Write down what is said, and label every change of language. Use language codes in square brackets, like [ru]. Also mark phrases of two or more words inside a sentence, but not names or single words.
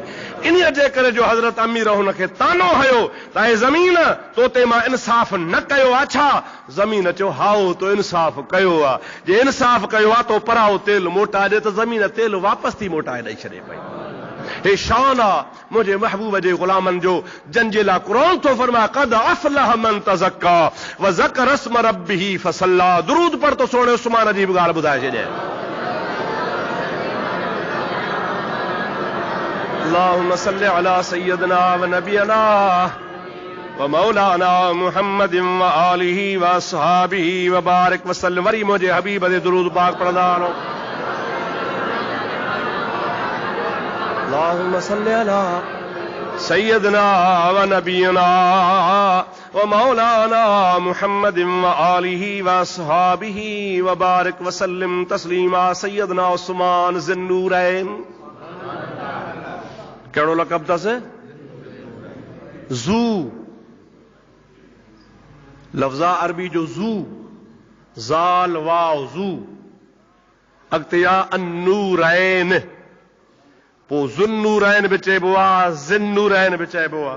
[sd] इन्हीअ जे करे जो हज़रत अमीर हुनखे तानो हयो त हे ज़मीन, तो ते मां इंसाफ़ न कयो आहे छा? ज़मीन चयो हाओ, तो इंसाफ़ कयो आहे। जे इंसाफ़ कयो आहे तो पराओ तेल मोटाए ॾे, त ज़मीन तेल वापसि थी मोटाए ॾेई छॾे पई। हे शान आहे मुंहिंजे महबूब जे ग़ुलामनि जो, जंहिंजे लाइ क़ुरान थो फरमाए [ar] قد أفلح من تزكى وذكر اسم ربه فصلى. [sd] दुरूद पढ़ तो सोणे उस्मान जी बि ॻाल्हि ॿुधाए छॾे। [ar] اللهم صل على سيدنا ونبينا ومولانا محمد وآله وأصحابه وبارك وسلم. [sd] वरी मुंहिंजे हबीब ते दुरूद पाक पढ़ंदा वञो। [ar] اللهم صل على سيدنا ونبينا ومولانا محمد وآله وأصحابه وبارك وسلم تسليما. [sd] सय्यदना उस्मान ज़िन्नूरैन, कहिड़ो लक़ब अथसि? ज़ू, लफ़्ज़ा अरबी जो ज़ू, ज़ाल वाव ज़ू, अॻिते आ अन्नूरैन, पोइ ज़ुन्नूरैन बि चइबो आहे, ज़िन्नूरैन बि चइबो आहे।